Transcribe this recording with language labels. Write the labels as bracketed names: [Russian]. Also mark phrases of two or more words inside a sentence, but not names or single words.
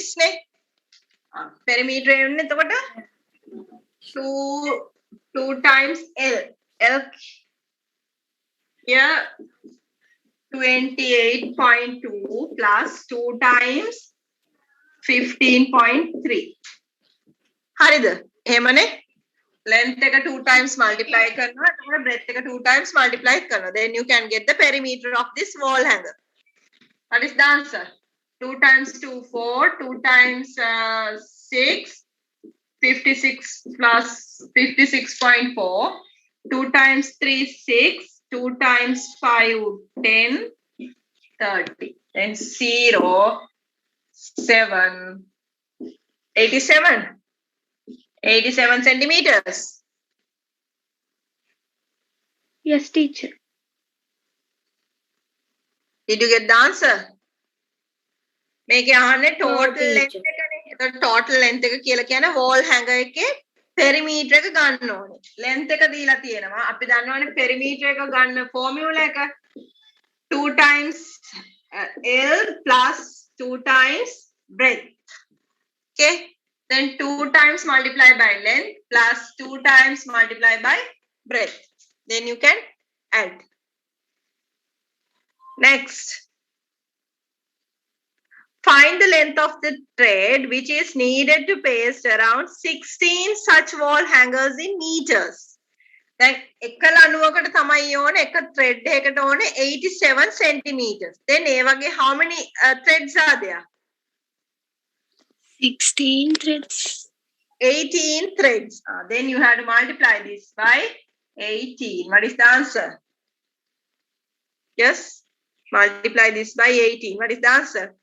[English] Perimeter is 2 times L. L here 28.2 plus 2 times 15.3. [Sinhala] හරිද? එහෙමනේ. length එක 2 [English] times multiply [Sinhala] කරනවා. එතකොට breadth එක 2 [English] times multiply [Sinhala] කරනවා. [English] Then you can get the perimeter of this wall hanger. What is the answer? 2 times 2, 4. 2 times 6. 56 plus 56.4. 2 times 3, 6. 2 times 5, 10. 30. Then 0, 7. 87. 87 centimeters. Yes, teacher. Did you get the answer? [Sinhala] මේකේ අහන්නේ total [English] teacher. [Sinhala] length එකනේ. එතකොට [English] total length [Sinhala] එක කියලා කියන්නේ [English] wall hanger [Sinhala] එකේ perimeter එක ගන්න ඕනේ. length එක දීලා තියෙනවා. අපි දන්නවනේ perimeter එක ගන්න formula එක 2 [English] times L plus 2 times breadth. Okay? Then 2 times multiply by length plus 2 times multiply by breadth. Then you can add. Next. Find the length of the thread which is needed to paste around 16 such wall hangers in meters. [Sinhala] දැන් එක ලණුවකට තමයි ඕනේ එක thread එකකට ඕනේ 87 centimeters. [English] Then [Sinhala] ඒ වගේ [English] how many threads are there? 16 threads. 18 threads. Then you have to multiply this by 18. What is the answer? Yes. Multiply this by 18. What is the answer?